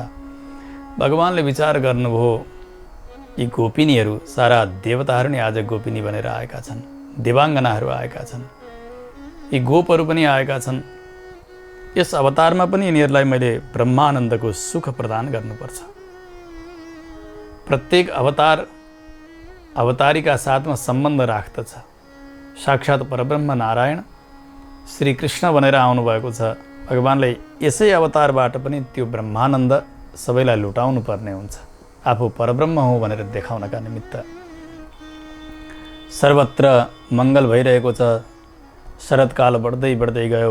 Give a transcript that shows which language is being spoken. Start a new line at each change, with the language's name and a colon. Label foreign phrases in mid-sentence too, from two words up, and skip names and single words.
Nepali: भगवानले विचार गर्नुभयो, यी गोपिनीहरू सारा देवताहरू नै आज गोपिनी बनेर आएका छन्। देवाङ्गनाहरू आएका छन्। यी गोपहरू पनि आएका छन्। यस अवतारमा पनि यिनीहरूलाई मैले ब्रह्मानन्दको सुख प्रदान गर्नुपर्छ। प्रत्येक अवतारीका साथमा सम्बन्ध राख्दछ। साक्षात् परब्रह्म नारायण श्री कृष्ण बनेर आउनुभएको छ। भगवानले यसै अवतारबाट पनि त्यो ब्रह्मानन्द सबैलाई लुटाउनु पर्ने हुन्छ, आफू परब्रह्म हो भनेर देखाउनका निमित्त। सर्वत्र मङ्गल भइरहेको छ। शरदकाल बढ्दै बढ्दै गयो।